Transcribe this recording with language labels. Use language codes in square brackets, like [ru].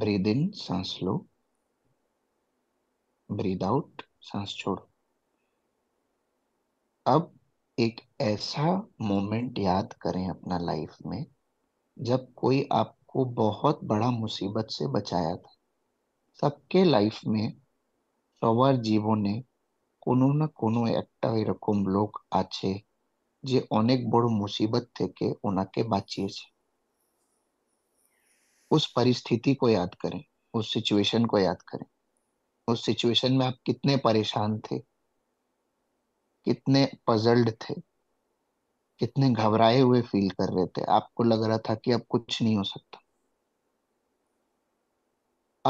[hi] Breathe in, सांस लो। Breathe out, सांस छोड़ो। अब एक ऐसा मोमेंट याद करें अपना लाइफ में जब कोई आपको बहुत बड़ा मुसीबत से बचाया था। सबके लाइफ में [bn] সবার জীবনে কোনো না কোনো একটা এরকম লোক আছে যে অনেক বড় মুসিবত থেকে ওনাকে বাঁচিয়েছে। [hi] उस परिस्थिति को याद करें, उस सिचुएशन को याद करें। उस सिचुएशन में आप कितने परेशान थे, कितने पजल्ड थे, कितने घबराए हुए फील कर रहे थे, आपको लग रहा था कि अब कुछ नहीं हो सकता।